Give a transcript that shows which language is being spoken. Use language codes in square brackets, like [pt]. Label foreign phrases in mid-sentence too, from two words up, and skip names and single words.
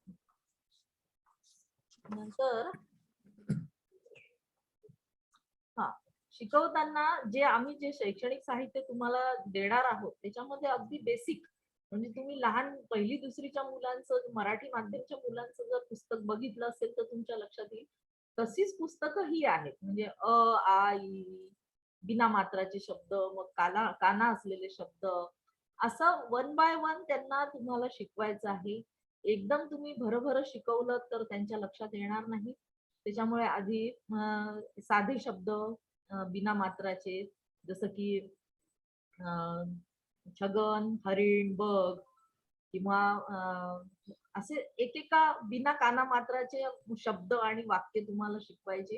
[mr] नंतर शिकवताना जे शैक्षणिक साहित्य तुम्हाला देणार आहोत त्याच्यामध्ये अगदी बेसिक म्हणजे तुम्ही लहान पहिली दुसरीच्या मुलांचं, मराठी माध्यमच्या मुलांचं जर पुस्तक बघितलं असेल तर तुमच्या लक्षात येईल तशीच पुस्तकं ही आहेत. म्हणजे अ, आ, इ, बिना मात्राचे शब्द, मग काना असलेले शब्द, असं 1 बाय 1 त्यांना तुम्हाला शिकवायचं आहे. एकदम तुम्ही भरभर शिकवलं तर त्यांच्या लक्षात येणार नाही. त्याच्यामुळे आधी साधे शब्द बिना मात्राचे, जसं की छगन, हरिण, बघ किंवा असे एकेका बिना काना मात्राचे शब्द आणि वाक्य तुम्हाला शिकवायचे.